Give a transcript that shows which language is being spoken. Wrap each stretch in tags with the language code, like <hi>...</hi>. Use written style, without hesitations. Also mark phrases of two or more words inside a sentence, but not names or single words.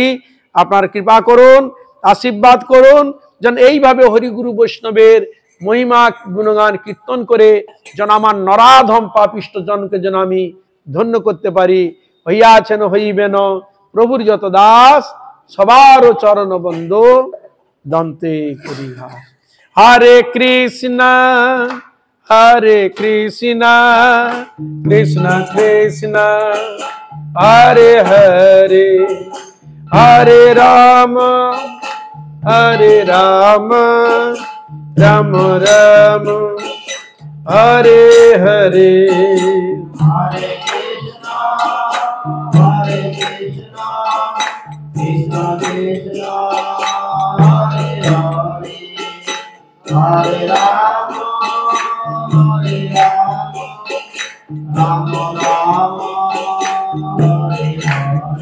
<bn>আপনার কৃপা করুন, আশীর্বাদ করুন, যেন এইভাবে হরিগুরু বৈষ্ণবের মহিমা গুণগান কীর্তন করে যেন আমার নরাধম পাপিষ্ট জনকে যেন আমি ধন্য করতে পারি। হইয়াছেন হইবেন প্রভুর যত দাস, সবার চরণ বন্ধু দন্তে করিহা।</bn> <sa>হরে কৃষ্ণ হরে কৃষ্ণ কৃষ্ণ কৃষ্ণ হরে হরে, হরে রাম হরে রাম রাম রাম হরে হরে। Hare Krishna, Hare Krishna, Krishna Krishna, Hare Hare, Hare Rama, Hare Rama, Rama Rama, Hare Hare.</sa>